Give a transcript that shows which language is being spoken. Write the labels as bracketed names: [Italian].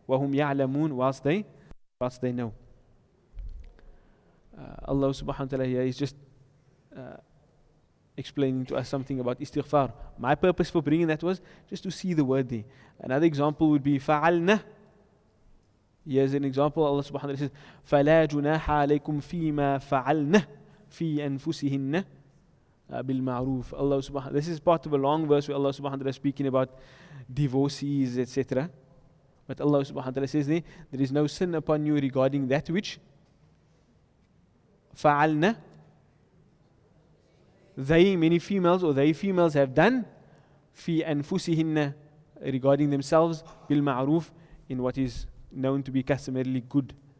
[Arabic] وَهُمْ يَعْلَمُونَ, [English] whilst they know. Allah subhanahu wa ta'ala here is just explaining to us something about istighfar. My purpose for bringing that was just to see the word there. Another example would be فَعَلْنَا. Here's an example. [Arabic] Allah subhanahu wa ta'ala says, فَلَا جُنَاحَ عَلَيْكُمْ فِي مَا فَعَلْنَا فِي أَنفُسِهِنَّ بِالْمَعْرُوفِ. [English] Allah subhanahu, this is part of a long verse where Allah subhanahu wa ta'ala is speaking about divorcees, etc. But Allah subhanahu wa ta'ala says there is no sin upon you regarding that which فَعَلْنَا, they, many females, or they females have done, [Arabic] فِي أَنفُسِهِنَّ, [English] regarding themselves, بِالْمَعْرُوفِ, in what is known to be customarily good.